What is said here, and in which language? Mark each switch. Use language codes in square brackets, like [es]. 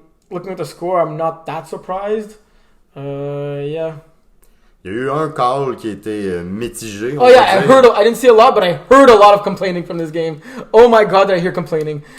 [en] Looking at the score, I'm not that surprised. Yeah. [fr] Il y a eu un call qui était mitigé. [en] Oh yeah, I didn't see a lot, but I heard a lot of complaining from this game. Oh my god, did I hear complaining?